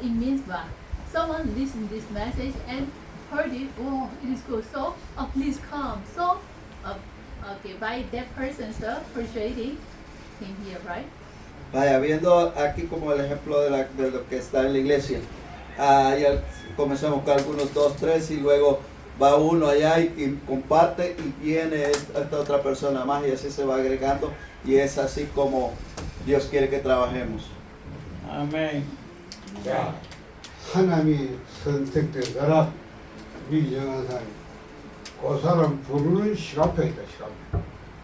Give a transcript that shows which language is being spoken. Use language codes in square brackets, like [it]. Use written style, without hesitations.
[en] It means that someone listened this message and heard it. Oh, it is good. So, please come. So, by that person's persuading, came here, right? [es] Vaya, viendo aquí como el ejemplo de lo que está en la iglesia, ya comenzamos con algunos 2, 3 y luego va uno allá y comparte y viene esta otra persona más y así se va agregando y es así como Dios quiere que trabajemos. Amén. [ko] 자, 하나님이 선택된 사람, 미정한 사람, 그 사람 부르는 시간표이다, 시간표.